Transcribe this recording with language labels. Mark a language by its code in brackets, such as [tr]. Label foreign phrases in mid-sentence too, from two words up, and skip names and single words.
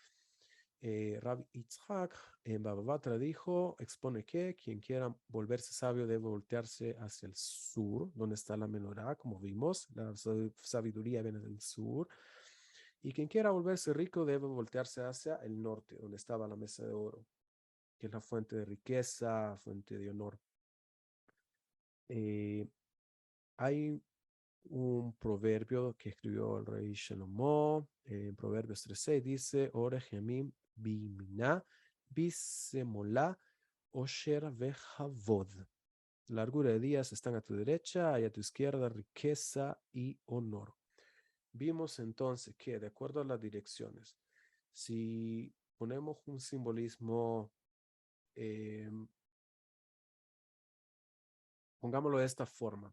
[es] Rabbi Yitzhak en Baba Batra expone que quien quiera volverse sabio debe voltearse hacia el sur, donde está la menorá, como vimos, la sabiduría viene del sur, y quien quiera volverse rico debe voltearse hacia el norte, donde estaba la mesa de oro, que es la fuente de riqueza, fuente de honor. Hay un proverbio que escribió el rey Shlomo, en Proverbios 3:6 dice, [he] אורך ימים בימינה בשמאלה עושר וכבוד. [es] Largura de días están a tu derecha y a tu izquierda riqueza y honor. Vimos entonces que, de acuerdo a las direcciones, si ponemos un simbolismo, pongámoslo de esta forma.